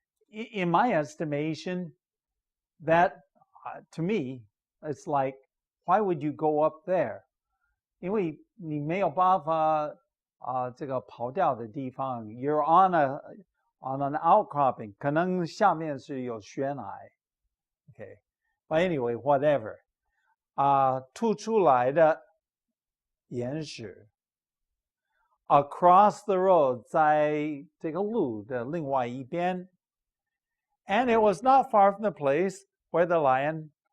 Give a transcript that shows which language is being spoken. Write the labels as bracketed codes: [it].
[en] In my estimation, that to me, it's like, why would you go up there? [zh] 因为你没有办法这个跑掉的地方. [en] You're on an outcropping. [zh] 可能下面是有悬崖. [en] Okay, but anyway, whatever. [zh] 凸出来的岩石. [en] Across the road, [zh] 在这个路的另外一边. [en] And it was not far from the place where the lion